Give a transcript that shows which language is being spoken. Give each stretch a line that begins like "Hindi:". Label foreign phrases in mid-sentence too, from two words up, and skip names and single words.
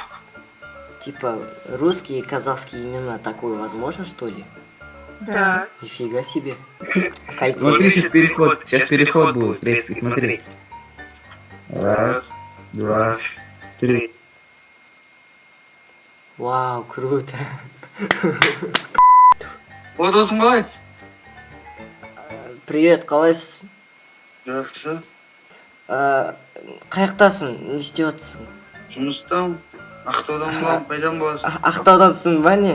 Russian: Типа русские и казахские имена, такое возможно, что ли? Да. Нифига себе. Кольцо. Смотри, сейчас переход будет, резкий, смотри. 1, 2, 3. Вау, круто.
Kazakh: Досың қалай? Привет, қалайсыз? Жақсы. Қаяқтасың, не істеп Жұмыстамын. Ақтаудан боламын, қайдан боласың? Ақтаудансың ба не?